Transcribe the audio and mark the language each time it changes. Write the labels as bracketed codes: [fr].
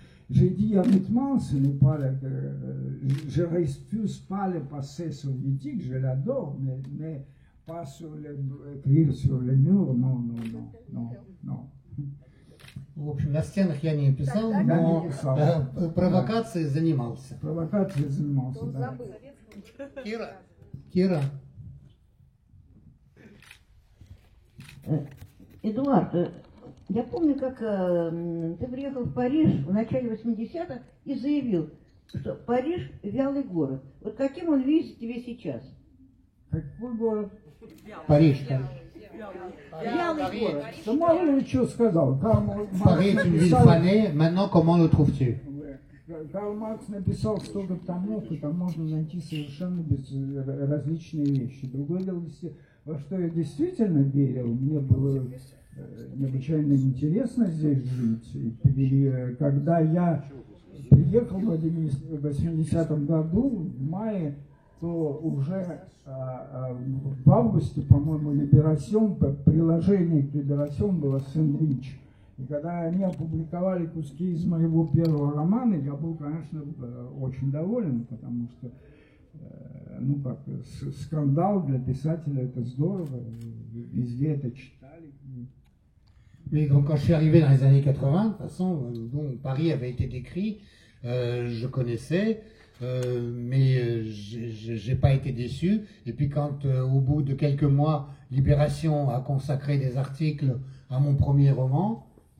[fr] J'ai dit honnêtement, ce n'est pas je ne refuse pas le passé soviétique, je l'adore, mais pas écrire sur le mur, non. [ru] В общем, на стенах я не писал, Я но не писал. провокацией занимался. Провокацией занимался, да. Кира. Эдуард, я помню, как ты приехал в Париж в начале 80-х и заявил, что Париж – вялый город. Вот каким он видится тебе сейчас? Какой город? Париж. Вялый город. Мало ли что сказал. [fr] Paris est une ville fanée, maintenant comment le trouves-tu? [ru] Карл Маркс написал столько томов, и там можно найти совершенно различные вещи. Другое дело, во что я действительно верил, мне было необычайно интересно здесь жить. И когда я приехал в 80-м году, в мае, то уже в августе, по-моему, Либерасьон, приложение к Либерасьон было «Сэндвич». И когда они опубликовали куски из моего первого романа, я был, конечно, очень доволен, потому что, ну как, скандал для писателя – это здорово, везде это читали. [fr] Mais donc, quand je suis arrivé dans les années 80, de toute façon, bon, Paris avait été décrit, je connaissais, mais j'ai pas été déçu. Et puis quand, au bout de quelques mois, Libération a consacré des articles à mon premier roman.